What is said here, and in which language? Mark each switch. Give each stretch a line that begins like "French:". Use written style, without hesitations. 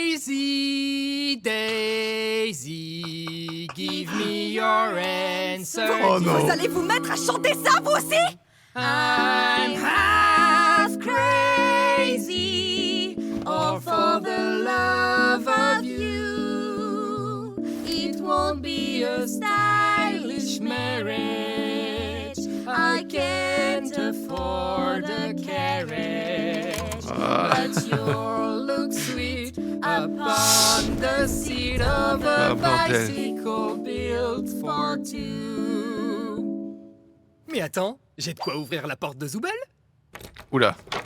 English: Daisy, Daisy, give me your answer.
French: Vous allez vous mettre à chanter ça, vous aussi?
English: I'm half crazy, all for the love of you. It won't be a stylish marriage. I can't afford a carriage, but you'll look sweet upon the seat of a bicycle built for two.
French: Mais attends, j'ai de quoi ouvrir la porte de Zoubel? Oula!